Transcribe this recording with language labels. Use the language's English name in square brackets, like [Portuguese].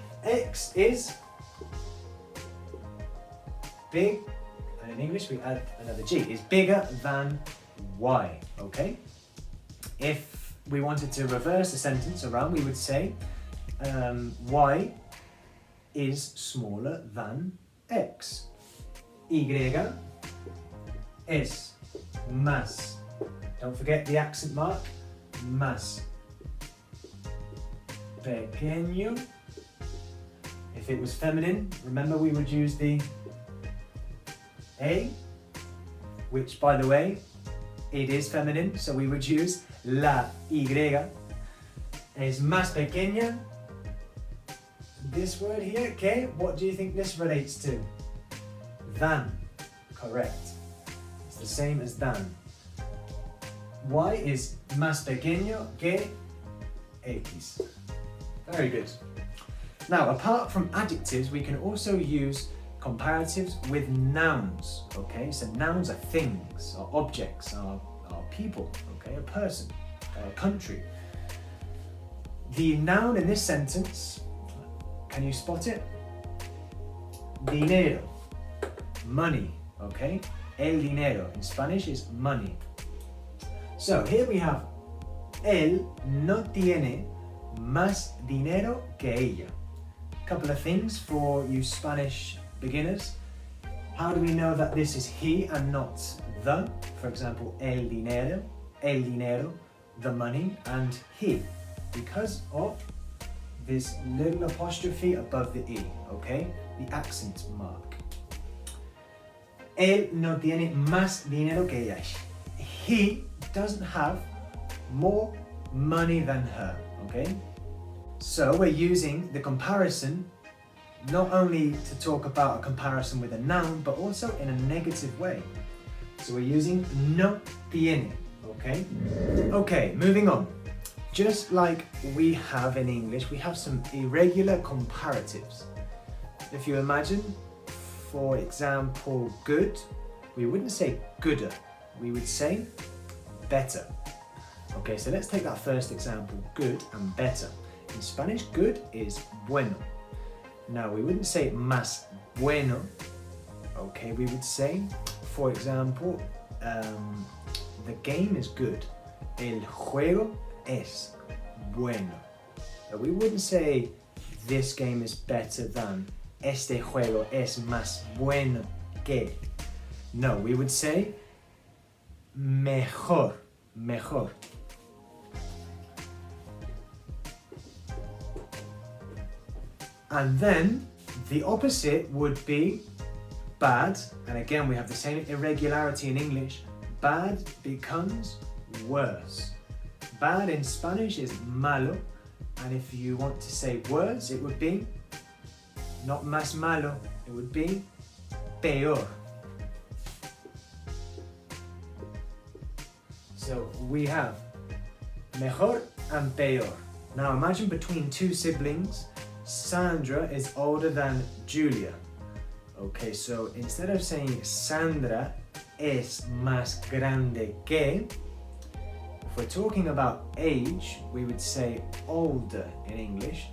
[English] X is big, and in English we add another G, is bigger than Y, okay? If we wanted to reverse the sentence around, we would say Y is smaller than X. [Spanish] Y es más, [English] don't forget the accent mark, [Spanish] más pequeño. [English] If it was feminine, remember we would use the A, which by the way, it is feminine, so we would use la Y. [Spanish] Es más pequeña. [English] This word here, okay, what do you think this relates to? Than. Correct. It's the same as than. Y is [Spanish] más pequeño que X. [English] Very good. Now, apart from adjectives, we can also use comparatives with nouns, okay? So nouns are things, are objects, are people, okay? A person, a country. The noun in this sentence, can you spot it? Dinero, money, okay? El dinero in Spanish is money. So here we have, [Spanish] él no tiene más dinero que ella. [English] Couple of things for you Spanish beginners. How do we know that this is he and not the? For example, el dinero, the money, and he, because of this little apostrophe above the E, okay? The accent mark. [Spanish] Él no tiene más dinero que ella. [English] He doesn't have more money than her, okay? So we're using the comparison not only to talk about a comparison with a noun, but also in a negative way. So we're using [Spanish] no tiene, [English] okay? Okay, moving on. Just like we have in English, we have some irregular comparatives. If you imagine, for example, good, we wouldn't say gooder, we would say better. Okay, so let's take that first example, good and better. In Spanish, good is bueno. Now, we wouldn't say [Spanish] más bueno. [English] Okay, we would say, for example, the game is good. [Spanish] El juego es bueno. [English] But we wouldn't say this game is better than. [Spanish] Este juego es más bueno que. [English] No, we would say mejor, mejor. And then the opposite would be bad, and again we have the same irregularity in English. Bad becomes worse. Bad in Spanish is malo, and if you want to say words, it would be not [Spanish] más malo, [English] it would be peor. So we have mejor and peor. Now imagine between two siblings, Sandra is older than Julia. Okay, so instead of saying [Spanish] Sandra es más grande que, [English] if we're talking about age, we would say older in English.